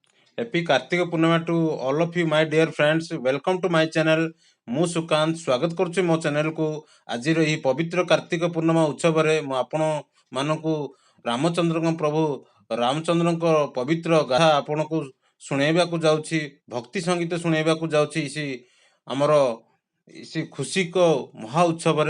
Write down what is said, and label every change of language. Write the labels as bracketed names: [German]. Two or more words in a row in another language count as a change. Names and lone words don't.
[English] Happy Kartika Purnima to all of you, my dear friends. Welcome to my channel. [Odia] ମୁଁ ସୁକାନ୍ତ ସ୍ୱାଗତ କରୁଛି ମୋ ଚ୍ୟାନେଲକୁ। ଆଜିର ଏହି ପବିତ୍ର କାର୍ତ୍ତିକ ପୂର୍ଣ୍ଣିମା ଉତ୍ସବରେ ମୁଁ ଆପଣ ମାନଙ୍କୁ ରାମଚନ୍ଦ୍ରଙ୍କ ପ୍ରଭୁ ରାମଚନ୍ଦ୍ରଙ୍କ ପବିତ୍ର ଗାଥା ଆପଣଙ୍କୁ ଶୁଣାଇବାକୁ ଯାଉଛି, ଭକ୍ତି ସଙ୍ଗୀତ ଶୁଣାଇବାକୁ ଯାଉଛି ଇସି ଆମର [Hindi] इसी खुशी को [Odia] ମହା ଉତ୍ସବରେ।